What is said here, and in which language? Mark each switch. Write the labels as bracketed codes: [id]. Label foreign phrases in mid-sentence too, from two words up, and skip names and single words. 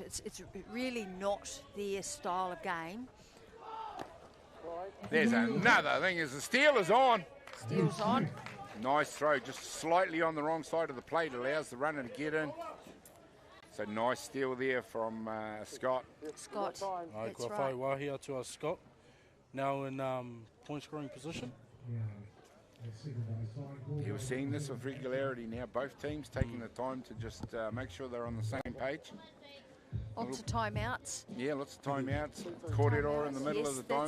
[en] It's really not their style of game. There's another thing as the steal is on. Steel's on. Nice throw, just slightly on the wrong side of the plate, allows the runner to get in. So nice steal there from Scott. Scott, that's [mi] Kua whai wahia [en] to our [mi] Scott. [en] Now in point scoring position. Yeah, we're seeing this with regularity now. Both teams taking the time to just make sure they're on the same page. Lots of timeouts. Yeah, lots of timeouts. Corridor in the middle of the diamond.